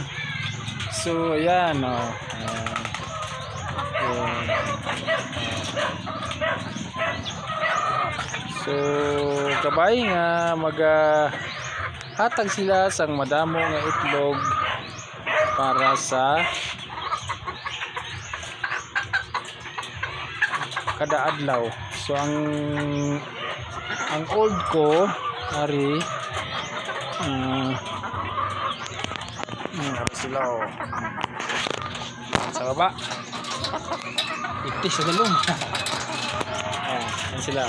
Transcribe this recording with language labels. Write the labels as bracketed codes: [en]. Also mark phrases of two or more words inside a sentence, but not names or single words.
[hil] So ayan so kabay nga hatag sila sang madamo nga itlog para sa kada adlaw. So ang old ko ari sila sa baba, itis sa dalong. Ayan sila.